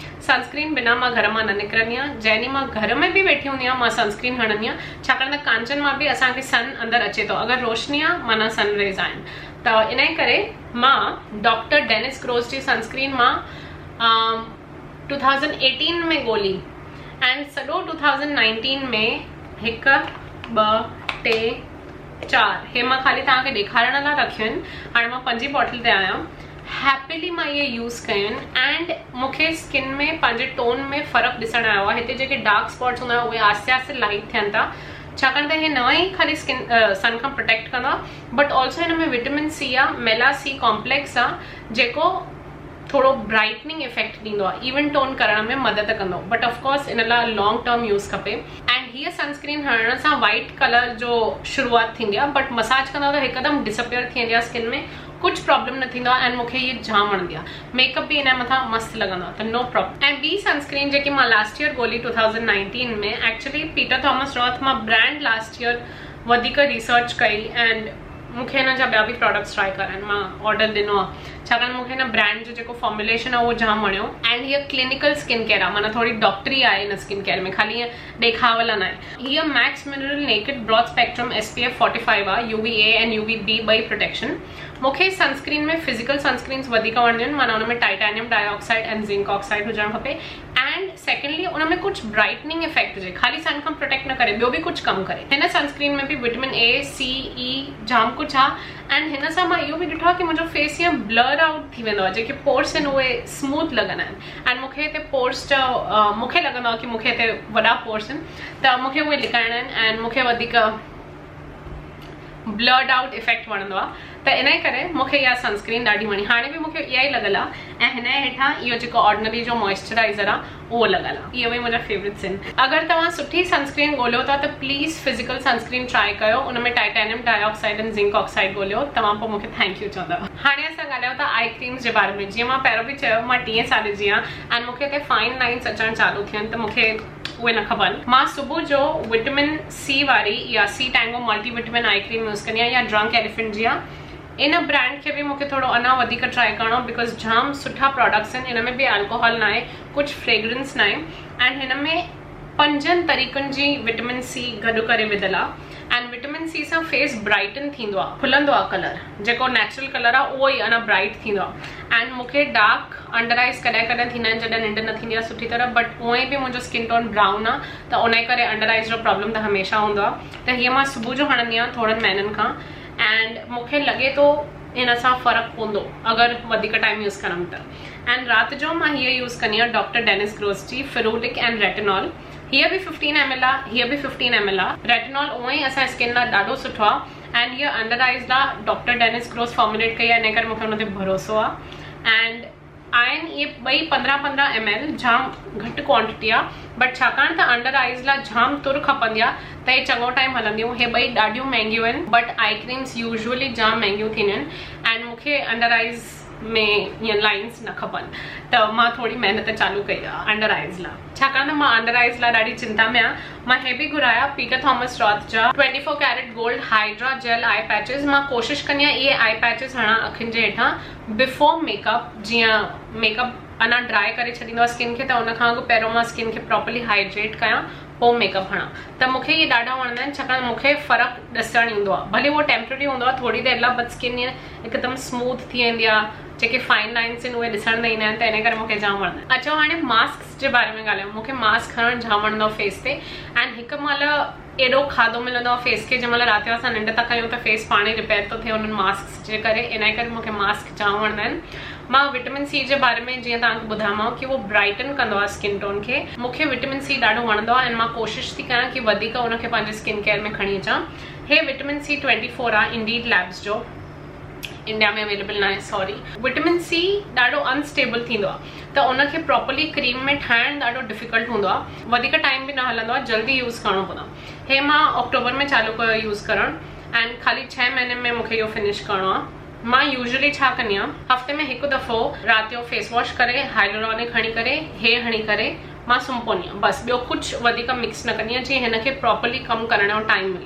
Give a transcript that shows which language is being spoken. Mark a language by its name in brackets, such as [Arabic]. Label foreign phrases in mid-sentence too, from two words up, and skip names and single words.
[Sindhi] सनस्क्रीन बिना मां घर मां न निकिरंदी आहियां, जंहिं ॾींहुं मां घर में बि वेठी हूंदी आहियां मां सनस्क्रीन हणंदी आहियां छाकाणि त कांचन मां बि असांखे सन अंदरि अचे थो, अगरि रोशनी आहे माना [English] sun rays [Sindhi] आहिनि, त इन करे मां डॉक्टर डेनिस ग्रोस जी सनस्क्रीन मां 2018 में ॻोल्ही एंड सॼो 2019 में 1 2 3 4 हे मां ख़ाली तव्हांखे ॾेखारण लाइ रखियूं आहिनि। हाणे मां 5 बॉटल ते आहियां, हैप्पीली मां इहे यूज़ कयूं एंड मूंखे स्किन में पंहिंजे टोन में फ़र्क़ु ॾिसण आयो आहे। हिते जेके [English] dark spots [Sindhi] हूंदा उहे आस्ते आस्ते लाइट थियनि था छाकाणि त हे न ई ख़ाली स्किन सन खां प्रोटेक्ट कंदो आहे [English] but also [Sindhi] हिन में [English] vitamin C [Sindhi] आहे, मेला सी कॉम्प्लेक्स आहे जेको थोड़ो [English] brightening effect [Sindhi] ॾींदो आहे, [English] even tone [Sindhi] करण में मदद कंदो, [English] but of course [Sindhi] इन लाइ [English] long term use [Sindhi] खपे। एंड हीअ सनस्क्रीन हणण सां [English] white color [Sindhi] जो शुरूआत थींदी आहे [English] but massage [Sindhi] कंदो त हिकदमि डिसअपियर थी वेंदी आहे स्किन में, कुछ प्रॉब्लम न थींदो आहे एंड मूंखे ये जाम वणंदी आहे। मेकअप भी इन मथां मस्त लगंदो आहे, त [English] no problem. [Sindhi] ऐं ॿी सनस्क्रीन जेकी मां [English] last year [Sindhi] ॻोल्ही 2019 में, एक्चुअली पीटर थॉमस रॉथ मां ब्रांड [English] last year [Sindhi] वधीक रिसर्च कई एंड मूंखे हिन जा ॿिया बि [English] products try [Sindhi] करा आहिनि, मां ऑर्डर ॾिनो आहे छाकाणि मूंखे हिन ब्रांड जो जेको फॉर्मुलेशन आहे उहो जाम वणियो एंड हीअ [English] clinical skin care [Sindhi] आहे, माना थोड़ी डॉक्टरी आहे हिन [English] skin care [Sindhi] में, ख़ाली ईअं ॾेखावल न आहे। हीअ मैक्स मिनरल नेकेड ब्रॉड स्पेक्ट्रम SPF 45 आहे, UVA एंड UVB ॿई प्रोटेक्शन। मूंखे सनस्क्रीन में [English] physical sunscreens [Sindhi] वधीक वणंदियूं आहिनि, माना हुन में [English] titanium dioxide and zinc oxide [Sindhi] हुजणु खपे [English] and secondly [Sindhi] उन में कुझु [English] brightening effect [Sindhi] हुजे, ख़ाली सन खां प्रोटेक्ट न करे, ॿियो बि कुझु कमु करे। हिन सनस्क्रीन में बि [English] vitamin A, C, E [Sindhi] जाम कुझु आहे एंड हिन सां मां इहो बि ॾिठो आहे कि मुंहिंजो फेस ईअं [English] blur out [Sindhi] थी वेंदो आहे, जेके पोर्स आहिनि उहे स्मूथ लॻंदा आहिनि एंड मूंखे हिते पोर्स मूंखे लॻंदो आहे कि मूंखे हिते वॾा पोर्स आहिनि त मूंखे उहे लिकाइणा आहिनि एंड मूंखे वधीक [English] blurred out effect [Sindhi] वणंदो आहे, त इन करे मूंखे इहा सनस्क्रीन ॾाढी वणी। हाणे बि मूंखे इहा ई लॻल आहे ऐं हिन जे हेठां इहो जेको ऑर्डिनरी जो मॉइस्चराइज़र आहे उहो लॻल आहे, इहे बि मुंहिंजा फेवरेट्स आहिनि। अगरि तव्हां सुठी सनस्क्रीन ॻोल्हियो था त [English] please physical sunscreen try [Sindhi] कयो, उन में [English] titanium dioxide and zinc oxide [Sindhi] ॻोल्हियो, तव्हां पोइ मूंखे [English] thank you [Sindhi] चवंदव। हाणे असां ॻाल्हायूं था [English] eye creams [Sindhi] जे बारे में। जीअं मां पहिरियों बि चयो मां 30 साल जी आहियां एंड मूंखे हिते [English] fine lines [Sindhi] अचणु चालू थिया आहिनि त मूंखे उहे न खपनि। मां सुबुह जो [English] vitamin C [Sindhi] वारी या C टैंगो [English] multivitamin eye cream use [Sindhi] कंदी आहियां, या ड्रंक एलिफेंट जी आहे। इन ब्रांड खे भी मूंखे थोड़ो अञा वधीक ट्राई करणो बिकॉज जाम सुठा प्रोडक्ट्स आहिनि, हिन में भी अल्कोहल ना आहे, कुछ फ्रेग्रेंस ना आहे एंड हिन में 5 तरीक़नि जी [English] vitamin C [Sindhi] गॾु करे विधल आहे एंड [English] vitamin C [Sindhi] सां [English] face brighten [Sindhi] थींदो आहे, खुलंदो आहे कलर, जेको [English] natural color [Sindhi] आहे उहो ई अञा ब्राइट थींदो आहे एंड मूंखे [English] dark under eyes [Sindhi] कॾहिं कॾहिं थींदा आहिनि जॾहिं निंड न थींदी आहे सुठी तरह, बट उअं ई बि मुंहिंजो [English] skin tone brown [Sindhi] आहे त उन करे [English] under eyes [Sindhi] जो प्रॉब्लम त हमेशह हूंदो आहे। त हीअ मां सुबुह जो हणंदी आहियां थोड़नि महीननि खां एंड मूंखे लॻे थो इन सां फ़र्क़ु पवंदो अगरि वधीक [English] time use [Sindhi] कंदमि त। एंड राति जो मां हीअ यूज़ कंदी आहियां डॉक्टर डेनिस ग्रोस जी [English] ferulic and retinol. [Sindhi] हीअ बि 15 ml आहे, हीअ बि 15 ml आहे। रेटिनॉल उअं ई असांजे स्किन लाइ ॾाढो सुठो आहे एंड हीअ [English] under eyes [Sindhi] लाइ डॉक्टर डेनिस ग्रोस फॉर्मुलेट कई आहे, इन करे मूंखे हुन ते भरोसो आहे। एंड आहिनि इहे ॿई 15-15 ml, जाम घटि क्वांटिटी आहे बट छाकाणि त [English] under eyes [Sindhi] लाइ जाम तुर खपंदी आहे त हे चङो टाइम हलंदियूं। हे ॿई ॾाढियूं महांगियूं आहिनि [English] but eye creams usually [Sindhi] जाम महांगियूं थींदियूं आहिनि एंड मूंखे [English] under eyes [Sindhi] में ईअं लाइन्स न खपनि त मां थोड़ी महिनत चालू कई आहे [English] under eyes [Sindhi] लाइ, छाकाणि त मां अंडर आइज़ लाइ ॾाढी चिंता में आहियां। मां हे बि घुराया पीटर थॉमस रॉथ जा 24 [English] carat gold hydra gel eye patches. [Sindhi] मां कोशिशि कंदी आहियां इहे [English] eye patches [Sindhi] हणा अखियुनि जे हेठां [English] before makeup, [Sindhi] जीअं मेकअप अञा ड्राई करे छॾींदो आहे स्किन खे त उन खां अॻु पहिरियों मां स्किन खे [English] properly hydrate [Sindhi] कयां पोइ मेकअप हणा, त मूंखे इहे ॾाढा वणंदा आहिनि छाकाणि मूंखे फ़र्क़ु ॾिसणु ईंदो आहे, भले उहो टेम्पररी हूंदो आहे थोड़ी देरि लाइ [English] but skin [Sindhi] ईअं हिकदमि स्मूथ थी वेंदी आहे, जेके [English] fine lines [Sindhi] आहिनि उहे ॾिसण न ईंदा आहिनि त इन करे मूंखे जाम वणंदा आहिनि। अचो हाणे मास्क जे बारे में ॻाल्हायूं। मूंखे मास्क हणणु जाम वणंदो आहे फेस ते एंड हिकु महिल एॾो खाधो मिलंदो आहे फेस खे, जंहिं महिल राति जो असां निंड था कयूं त फेस पाणे रिपेयर थो थिए उन्हनि मास्क जे करे, इन करे मूंखे मास्क जाम वणंदा आहिनि। मां [English] vitamin C [Sindhi] जे बारे में जीअं तव्हांखे ॿुधायां कि वो ब्राइटन कंदो आहे [English] skin tone [Sindhi] खे। मूंखे [English] vitamin C [Sindhi] ॾाढो वणंदो आहे ऐं मां कोशिशि थी कयां कि वधीक उनखे पंहिंजे [English] skin care [Sindhi] में खणी अचां। हे [English] vitamin C [Sindhi] 24 आहे इंडीड लैब्स जो, इंडिया में अवेलेबल न आहे, सॉरी। [English] vitamin C [Sindhi] ॾाढो अनस्टेबल थींदो आहे त उनखे [English] properly cream [Sindhi] में ठाहिण ॾाढो डिफिकल्ट हूंदो आहे, वधीक टाइम बि न हलंदो आहे, जल्दी यूज़ करणो पवंदो आहे। हे मां अक्टूबर में चालू कयो यूज़ करणु एंड ख़ाली 6 महीने में मूंखे इहो फिनिश करणो आहे। मां यूजुअली छा कंदी आहियां, हफ़्ते में हिकु दफ़ो राति जो [English] face wash [Sindhi] करे हाइलुरोनिक हणी करे हे हणी करे मां सुम्ही पवंदी आहियां, बसि ॿियो कुझु वधीक मिक्स न कंदी आहियां जीअं हिनखे प्रॉपरली कमु करण जो टाइम मिले।